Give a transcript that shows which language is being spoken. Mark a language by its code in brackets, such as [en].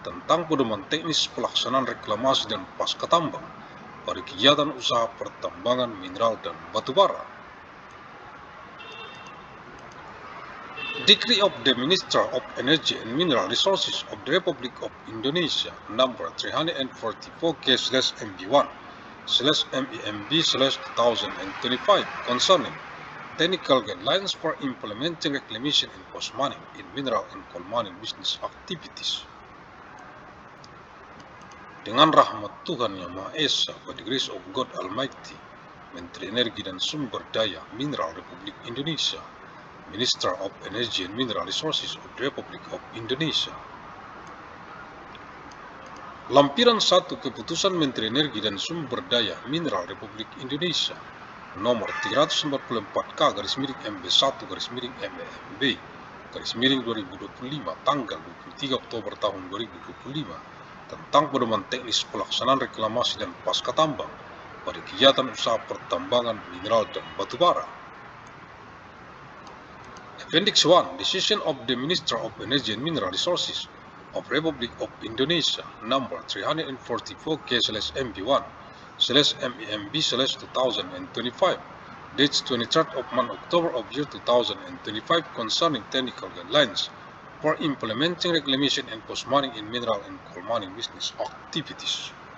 [id] tentang pedoman teknis pelaksanaan reklamasi dan pasca tambang pada kegiatan usaha pertambangan mineral dan batubara. [en] Decree of the Minister of Energy and Mineral Resources of the Republic of Indonesia number 344/MB1/MEMB/2025 concerning technical guidelines for implementing reclamation and post-mining in mineral and coal mining business activities. [id] Dengan rahmat Tuhan Yang Maha Esa, [en] by the grace of God Almighty, [id] Menteri Energi dan Sumber Daya Mineral Republik Indonesia, [en] Minister of Energy and Mineral Resources of the Republic of Indonesia. [id] Lampiran 1 Keputusan Menteri Energi dan Sumber Daya Mineral Republik Indonesia nomor 344/MB1/MEMB/2025 tanggal 23 Oktober tahun 2025 tentang pedoman teknis pelaksanaan reklamasi dan pasca tambang pada kegiatan usaha pertambangan mineral dan batubara. [en] Appendix 1 Decision of the Minister of Energy and Mineral Resources of Republic of Indonesia number 344/MEMB/2025 dates 23rd of month October of year 2025 concerning technical guidelines for implementing reclamation and post-mining in mineral and coal mining business activities.